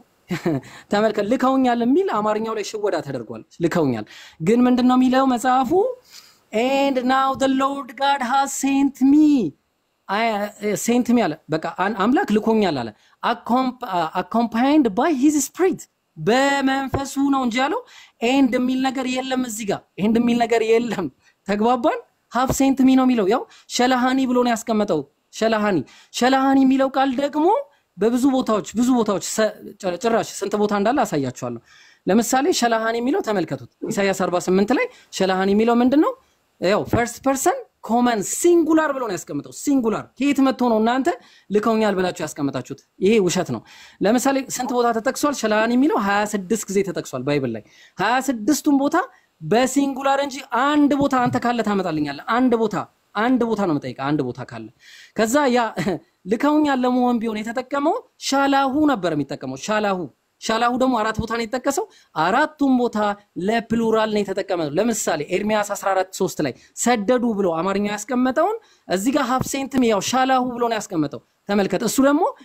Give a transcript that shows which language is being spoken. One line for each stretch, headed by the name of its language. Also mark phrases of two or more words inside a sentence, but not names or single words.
Amharic: ተመልከት ልከውኛል የሚል አማርኛው ላይ ሽወዳ ተደርጓል ልከውኛል ግን ምንድነው የሚለው መጽሐፉ
English: and now the Lord God has sent me sent me
Amharic: አለ በቃ አምላክ ልኮኛል አለ
English: accompanied by his spirit
Amharic: በመንፈሱ ነው እንጂ ያለው ኤንድ የሚል ነገር የለም እዚህ ጋር ኤንድ የሚል ነገር የለም ተግባባን
English: half cent me
Amharic: ነው የሚለው ያው ሸላሃኒ ብሎ ነው ያስቀመጠው ሸላሃኒ የሚለው ቃል ደግሞ በብዙ ቦታዎች ጭራሽ ስንት ቦታ እንዳለ አሳያችኋለሁ ለምሳሌ ሸላሃኒ የሚለው ተመልከቱት ኢሳይያስ 48 ላይ ሸላሃኒ የሚለው ምንድነው ያው
English: first person common singular
Amharic: ብሎ ነው ያስቀመጠው singular ከየት መጥቶ ነው እናንተ ልከውኛል ብላችሁ ያስቀመጣችሁት ይሄ ውሸት ነው ለምሳሌ ስንት ቦታ ተጠቅሷል ሸላሃኒ የሚለው 26 ጊዜ ተጠቅሷል ባይብል ላይ 26ቱም ቦታ በሲንጉላር እንጂ አንድ ቦታ አንተ ካለ ታመጣልኛለህ አንድ ቦታ ነው መጠይቃ አንድ ቦታ ካለ ከዛ ያ ልከውኛል ለመሆን ቢሆን የተጠቀመው ሻላሁ ነበር የሚጠቀመው ሻላሁ ደግሞ አራት ቦታ ነው የተጠቀሰው አራቱም ቦታ ለፕሉራል ነው የተጠቀመው ለምሳሌ ኤርሚያስ 14:3 ላይ ሰደዱ ብሎ አማርኛ ያስቀመጠውን እዚህ ጋር
English: half cent
Amharic: ያው ሻላሁ ብሎ ነው ያስቀመጠው ተመልከተ እሱ ደግሞ